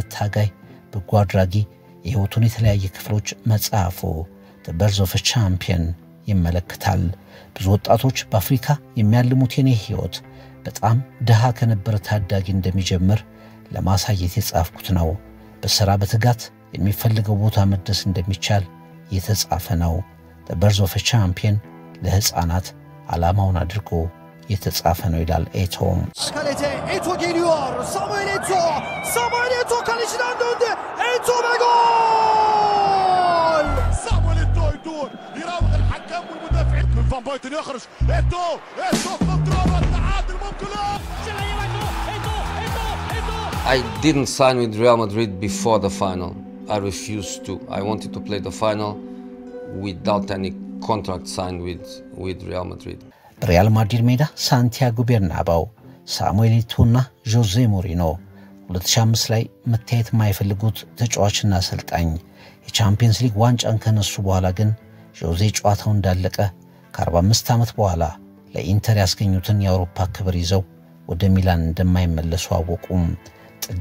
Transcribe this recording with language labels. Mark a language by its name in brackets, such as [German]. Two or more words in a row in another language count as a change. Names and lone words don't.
[Amharic] ታጋይ በጎ አድራጊ የህይወቱን የተለያየ ክፍሎች መጽሐፉ The Birth of a Champion ይመለከታል። ብዙ ወጣቶች በአፍሪካ የሚያልሙት የኔ ህይወት በጣም ደሃ ከነበረ ታዳጊ እንደሚጀምር ለማሳየት የጻፍኩት ነው። በሥራ በትጋት የሚፈልገው ቦታ መድረስ እንደሚቻል የተጻፈ ነው። The Birth of a Champion ለህፃናት ዓላማውን አድርጎ የተጻፈ ነው ይላል ኤቶ። [Turkish] Kalete Eto geliyor. Samuel Eto'o kalecinden döndü. Eto ve gol! [Arabic] Samuel Eto'o يدور يراوغ الحكم والمدافعين من فان بايتن يخرج Eto'o كنترول التعادل ممكن [English] I didn't sign with Real Madrid before the final. I refused to. I wanted to play the final without any contract signed with Real Madrid. [Amharic] በሪያል ማድሪድ ሜዳ ሳንቲያጎ ቤርናባው ሳሙኤል ኤቶና ጆዜ ሞሪኖ 2005 ላይ መታየት የማይፈልጉት ተጫዋችና አሰልጣኝ የቻምፒየንስ ሊግ ዋንጫን ከነሱ በኋላ ግን ጆዜ ጨዋታው እንዳለቀ ከ45 ዓመት በኋላ ለኢንተር ያስገኙትን የአውሮፓ ክብር ይዘው ወደ ሚላን እንደማይመለሱ አወቁም። ጥግ